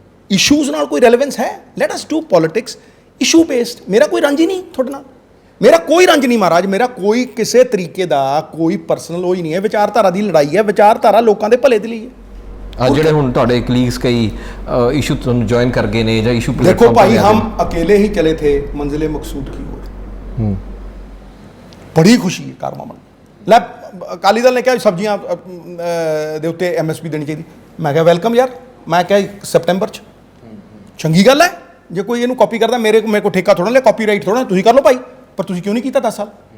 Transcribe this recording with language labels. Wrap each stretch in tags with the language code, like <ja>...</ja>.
<pa>Issues ਨਾਲ ਕੋਈ relevance ਹੈ?</pa> <en>Let us do politics issue based.</en> <pa>ਮੇਰਾ ਕੋਈ ਰੰਜ ਹੀ ਨਹੀਂ ਤੁਹਾਡੇ ਨਾਲ, ਮੇਰਾ ਕੋਈ ਰੰਜ ਨਹੀਂ ਮਹਾਰਾਜ, ਮੇਰਾ ਕੋਈ ਕਿਸੇ ਤਰੀਕੇ ਦਾ ਕੋਈ ਪਰਸਨਲ ਉਹ ਹੀ ਨਹੀਂ ਹੈ। ਵਿਚਾਰਧਾਰਾ ਦੀ ਲੜਾਈ ਹੈ, ਵਿਚਾਰਧਾਰਾ ਲੋਕਾਂ ਦੇ ਭਲੇ ਦੇ ਲਈ ਹੈ। ਜਿਹੜੇ ਹੁਣ ਤੁਹਾਡੇ ਕਲੀਗਸ ਕਈ ਇਸ਼ੂ ਤੁਹਾਨੂੰ ਜੁਆਇਨ ਕਰ ਗਏ ਨੇ ਜਾਂ ਇਸ਼ੂ</pa> <hi>देखो भाई, हम अकेले ही चले थे मंजिले मकसूद की ओर। बड़ी खुशी है</hi> <pa>कारमामन ਲੈ ਅਕਾਲੀ ਦਲ ਨੇ ਕਿਹਾ ਸਬਜ਼ੀਆਂ ਦੇ ਉੱਤੇ MSP ਦੇਣੀ ਚਾਹੀਦੀ। ਮੈਂ ਕਿਹਾ ਵੈਲਕਮ ਯਾਰ, ਮੈਂ ਕਿਹਾ ਸੈਪਟੈਂਬਰ 'ਚ ਚੰਗੀ ਗੱਲ ਹੈ। ਜੇ ਕੋਈ ਇਹਨੂੰ ਕਾਪੀ ਕਰਦਾ, ਮੇਰੇ ਕੋਲ ਠੇਕਾ ਥੋੜਾ ਲਿਆ, ਕਾਪੀਰਾਈਟ ਥੋੜਾ, ਤੁਸੀਂ ਕਰ ਲਓ ਭਾਈ, ਪਰ ਤੁਸੀਂ ਕਿਉਂ ਨਹੀਂ ਕੀਤਾ 10 ਸਾਲ?</pa>